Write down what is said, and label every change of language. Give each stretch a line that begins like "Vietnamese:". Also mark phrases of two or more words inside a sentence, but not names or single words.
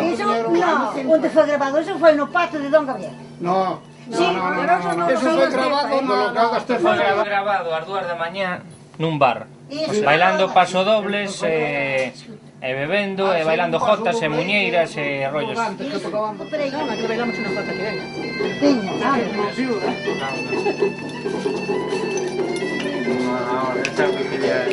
Galician: No, onde foi gravado, eso foi no patio de Don Gabriel. No, Sí, eso foi grabado no local da Estefa. Foi grabado ás 2 da mañá nun bar. Iso. Bailando pasodobles, e bebendo, e bailando jotas, e muñeiras, e rollos. Peraí,
Spanish: Que bailamos una jota que venga.
Galician: Veña, vale.
Spanish: Ahora, esa pequeña...